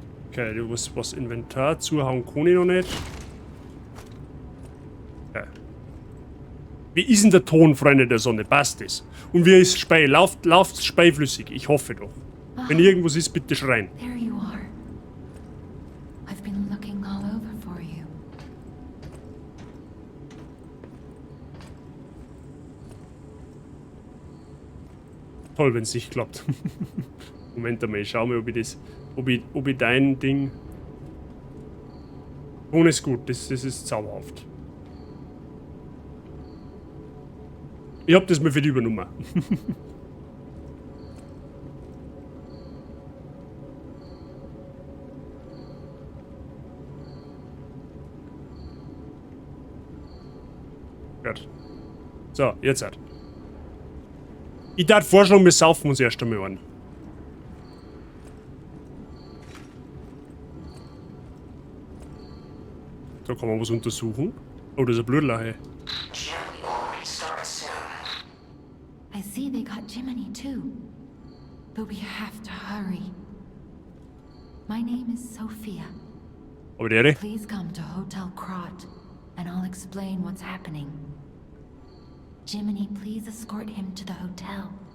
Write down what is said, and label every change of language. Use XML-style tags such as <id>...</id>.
<de>Okay, du musst was Inventar zuhauen, kann ich noch nicht. Okay. Wie ist denn der Ton, Freunde der Sonne? Passt das? Und wie ist Spei? Lauft Spei flüssig? Ich hoffe doch. Wenn irgendwas ist, bitte schreien.</de> <en>There you are. I've been looking all over for you.</en> <de>Toll, wenn es nicht klappt. Moment einmal, ich schau mal, ob ich dein Ding... Ton ist gut, das ist zauberhaft. Ich hab das mal für die übernommen. Gut. So, jetzt halt. Ich darf vorschlagen, wir saufen uns erst einmal an. Da kann man was untersuchen. Oh, das ist ein Blutlache.</de> <en>I see they got Jiminy too. But we have to hurry. My name is Sophia.</en> <de>Aber der?</de> <en>Please come to Hotel Krot, and I'll explain what's happening. Jiminy, please escort him to the hotel.</en>